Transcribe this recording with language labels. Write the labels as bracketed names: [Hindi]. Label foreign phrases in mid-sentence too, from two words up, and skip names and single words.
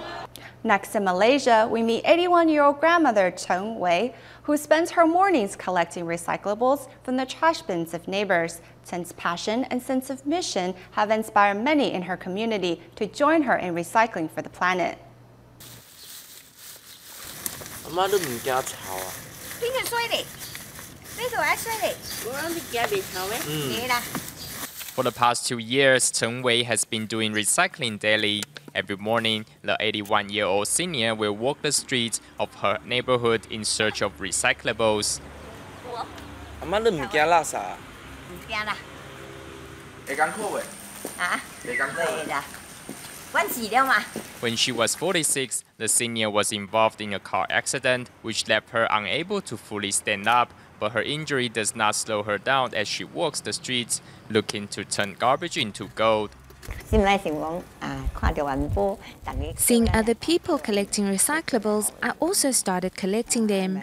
[English] Next in Malaysia, we meet 81-year-old grandmother Chen Wei, who spends her mornings collecting recyclables from the trash bins of neighbors. Chen's passion and sense of mission have inspired many in her community to join her in recycling for the planet. [Cantonese] 阿媽都唔驚吵啊！邊個衰嚟？呢度係衰嚟。我諗你驚被吵咩？你啦。 [English] For the past 2 years, Chen Wei has been doing recycling daily. Every morning, the 81-year-old senior will walk the streets of her neighborhood in search of recyclables. [Cantonese] 阿媽都唔驚垃圾啊！唔驚啦。你艱苦未？嚇？你艱苦係啦。揾資料嘛。 [English] When she was 46, the senior was involved in a car accident, which left her unable to fully stand up. But her injury does not slow her down as she walks the streets, looking to turn garbage into gold. Seeing other people collecting recyclables, I also started collecting them.